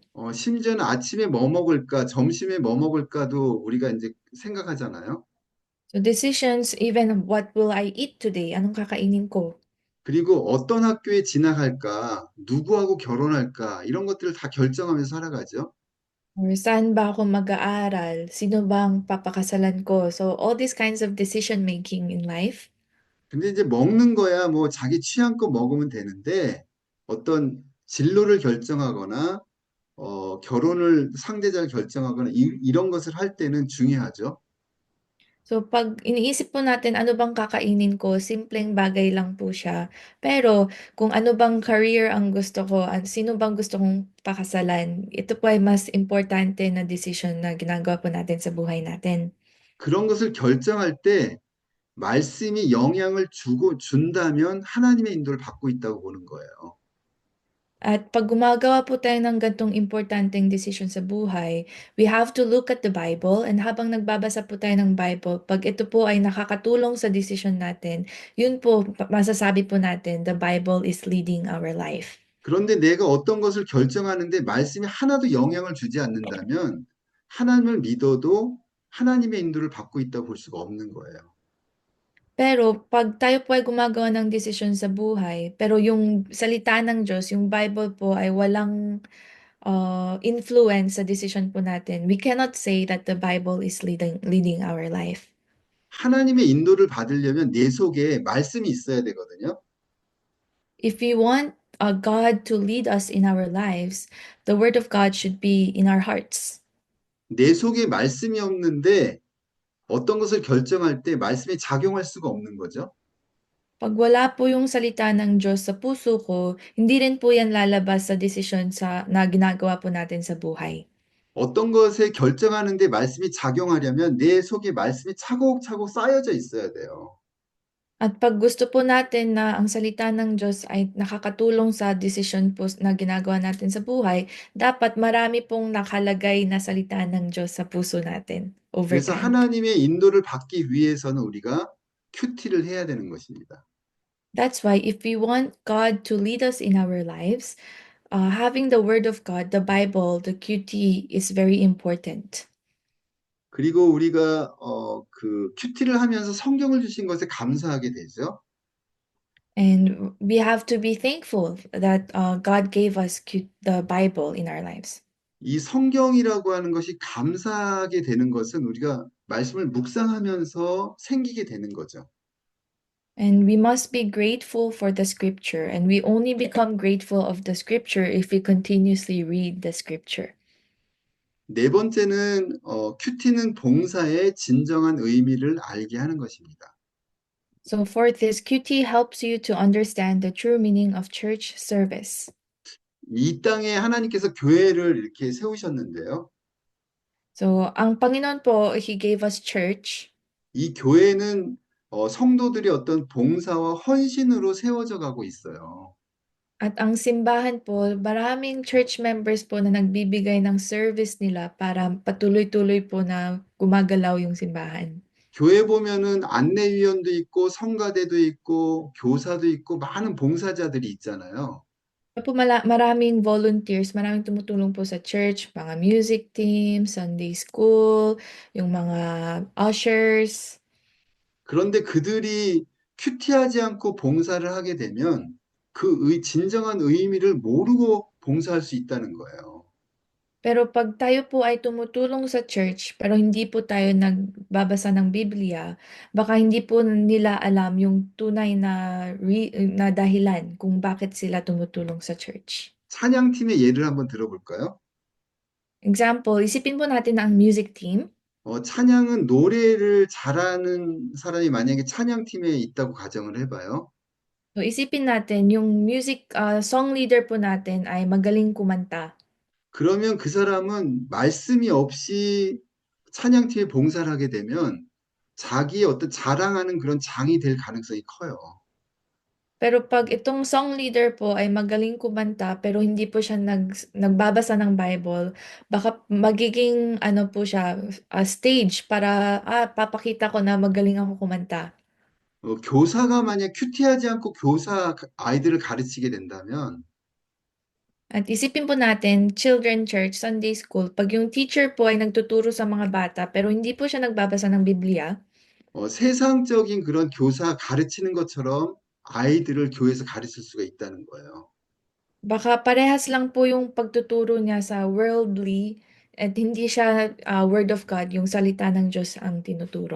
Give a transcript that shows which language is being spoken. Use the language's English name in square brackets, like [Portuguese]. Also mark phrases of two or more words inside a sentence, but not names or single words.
[Korean] 심지어는 아침에 뭐 먹을까, 점심에 뭐 먹을까도 우리가 이제 생각하잖아요. [English] So decisions, even what will I eat today? [Filipino] Anong kakainin ko? [Korean] 그리고 어떤 학교에 진학할까, 누구하고 결혼할까, 이런 것들을 다 결정하면서 살아가죠. [Filipino] Or saan ba ako mag-aaral? Sino bang papakasalan ko? [English] So all these kinds of decision making in life. [Korean] 근데 이제 먹는 거야 뭐 자기 취향껏 먹으면 되는데 어떤 진로를 결정하거나 결혼을 상대자를 결정하거나 이런 것을 할 때는 중요하죠. [Filipino] So, 'pag iniisip po natin, ano bang kakainin ko, simpleng bagay lang po siya. Pero kung ano bang career ang gusto ko, sino bang gusto kong pakasalan, ito po ay mas importante na decision na ginagawa po natin sa buhay natin. [Korean] 그런 것을 결정할 때 말씀이 영향을 준다면 하나님의 인도를 받고 있다고 보는 거예요. [Filipino] At 'pag gumagawa po tayo ng ganitong importanteng desisyon sa buhay, [English] we have to look at the Bible, and [Filipino] habang nagbabasa po tayo ng Bible, 'pag ito po ay nakakatulong sa desisyon natin, yun po masasabi po natin, [English] the Bible is leading our life. [Korean] 그런데 내가 어떤 것을 결정하는데 말씀이 하나도 영향을 주지 않는다면 하나님을 믿어도 하나님의 인도를 받고 있다고 볼 수가 없는 거예요. [Filipino] Pero 'pag tayo po ay gumagawa ng desisyon sa buhay, pero yung salita ng Diyos, yung Bible po ay walang, influence sa desisyon po natin, [English] we cannot say that the Bible is leading our life. [Korean] 하나님의 인도를 받으려면 내 속에 말씀이 있어야 되거든요. [English] If we want, God to lead us in our lives, the word of God should be in our hearts. [Korean] 내 속에 말씀이 없는데 어떤 것을 결정할 때 말씀이 작용할 수가 없는 거죠. [Filipino] 'Pag wala po yung salita ng Diyos sa puso ko, hindi rin po yan lalabas sa desisyon na ginagawa po natin sa buhay. [Korean] 어떤 것에 결정하는데 말씀이 작용하려면 내 속에 말씀이 차곡차곡 쌓여져 있어야 돼요. [Filipino] At 'pag gusto po natin na ang salita ng Diyos ay nakakatulong sa desisyon po na ginagawa natin sa buhay, dapat marami pong nakalagay na salita ng Diyos sa puso natin [English] over [Korean] 그래서 [English] time. [Korean] 하나님의 인도를 받기 위해서는 우리가 큐티를 해야 되는 것입니다. [English] That's why if we want God to lead us in our lives, having the word of God, the Bible, the QT is very important. [Korean] 그리고 우리가 그 큐티를 하면서 성경을 주신 것에 감사하게 되죠. [English] And we have to be thankful that God gave us the Bible in our lives. [Korean] 이 성경이라고 하는 것이 감사하게 되는 것은 우리가 말씀을 묵상하면서 생기게 되는 거죠. [English] And we must be grateful for the scripture. And we only become grateful of the scripture if we continuously read the scripture. [Korean] 네 번째는 큐티는 봉사의 진정한 의미를 알게 하는 것입니다. [English] So, fourth is QT helps you to understand the true meaning of church service. [Korean] 이 땅에 하나님께서 교회를 이렇게 세우셨는데요. [Filipino] So, ang Panginoon po, [English] He gave us church. [Korean] 이 교회는 성도들이 어떤 봉사와 헌신으로 세워져 가고 있어요. [Filipino] At ang simbahan po, maraming [English] church members [Filipino] po na nagbibigay ng service nila para patuloy-tuloy po na gumagalaw yung simbahan. [Korean] 교회 보면은 안내위원도 있고 성가대도 있고 교사도 있고 많은 봉사자들이 있잖아요. [Filipino] Po maraming volunteers, maraming tumutulong po sa church, mga [English] music team, Sunday school, [Filipino] yung mga ushers. [Korean] 그런데 그들이 큐티하지 않고 봉사를 하게 되면 진정한 의미를 모르고 봉사할 수 있다는 거예요. [Filipino] Pero 'pag tayo po ay tumutulong sa church, pero hindi po tayo nagbabasa ng Biblia, baka hindi po nila alam yung tunay na dahilan kung bakit sila tumutulong sa church. [Korean] 찬양팀의 예를 한번 들어볼까요? [Filipino] Example, isipin po natin na ang [English] music team. [Korean] 찬양은 노래를 잘하는 사람이 만약에 찬양팀에 있다고 가정을 해봐요. [Filipino] So, isipin natin yung [English] song leader [Filipino] po natin ay magaling kumanta. [Korean] 그러면 그 사람은 말씀이 없이 찬양팀에 봉사를 하게 되면 자기의 어떤 자랑하는 그런 장이 될 가능성이 커요. [Filipino] Pero 'pag itong [English] song leader [Filipino] po ay magaling kumanta pero hindi po siya nagbabasa ng Bible, baka magiging ano po siya, stage para, papakita ko na magaling ako kumanta. [Korean] 교사가 만약 큐티하지 않고 아이들을 가르치게 된다면 [Filipino] At isipin po natin, [English] children church, Sunday school, [Filipino] 'pag yung teacher po ay nagtuturo sa mga bata pero hindi po siya nagbabasa ng Biblia, [Korean] 세상적인 그런 교사 가르치는 것처럼 아이들을 교회에서 가르칠 수가 있다는 거예요. [Filipino] baka parehas lang po yung pagtuturo niya sa worldly at hindi siya, [English] word of God, [Filipino] yung salita ng Diyos ang tinuturo.